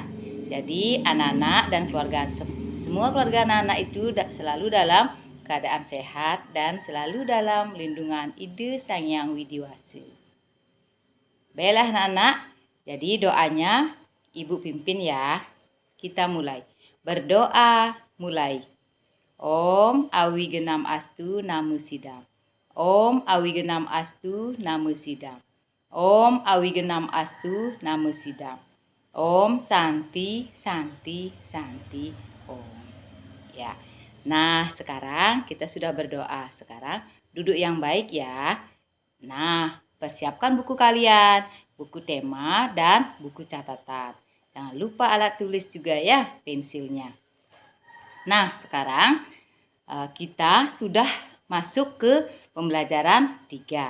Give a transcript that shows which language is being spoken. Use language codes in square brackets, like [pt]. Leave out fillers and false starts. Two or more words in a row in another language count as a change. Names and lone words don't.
[id] Jadi anak-anak dan semua keluarga anak-anak itu selalu dalam keadaan sehat dan selalu dalam lindungan Ide Sang Hyang Widi Wase. Baiklah anak-anak, jadi doanya Ibu pimpin ya. Kita mulai. Berdoa mulai. [sa] ॐ अविघ्नम् अस्तु नमो सिद्धम्. ॐ अविघ्नम् अस्तु नमो सिद्धम्. ॐ अविघ्नम् अस्तु नमो सिद्धम्. ॐ शान्ति शान्ति शान्ति ॐ. [id] Ya. Nah, sekarang kita sudah berdoa. Sekarang duduk yang baik ya. Nah, persiapkan buku kalian, buku tema dan buku catatan. Jangan lupa alat tulis juga ya, pensilnya. Nah, sekarang kita sudah masuk ke pembelajaran 3.